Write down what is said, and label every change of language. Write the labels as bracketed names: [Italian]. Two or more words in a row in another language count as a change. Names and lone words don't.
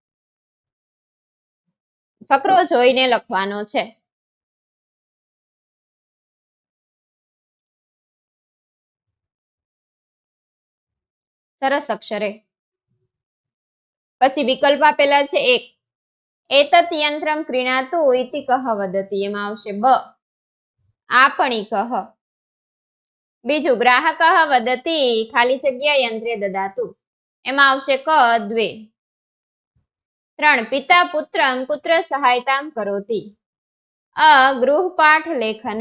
[Gujarati] ફકરો જોઈને લખવાનો છે। સરસ અક્ષરે। પછી વિકલ્પ આપેલા છે 1 [Sanskrit] एतत् यंत्रं क्रीणातु इति कः वदति, [Gujarati] એમાં આવશે ब आपणिकः। [Sanskrit] बीजु ग्राहकः वदति [Gujarati] ખાલી જગ્યા [Sanskrit] यंत्रे ददातु, [Gujarati] એમાં આવશે [Sanskrit] क द्वे। 3 पिता पुत्रं कुत्र सहायतां करोति, अ गृहपाठ लेखने।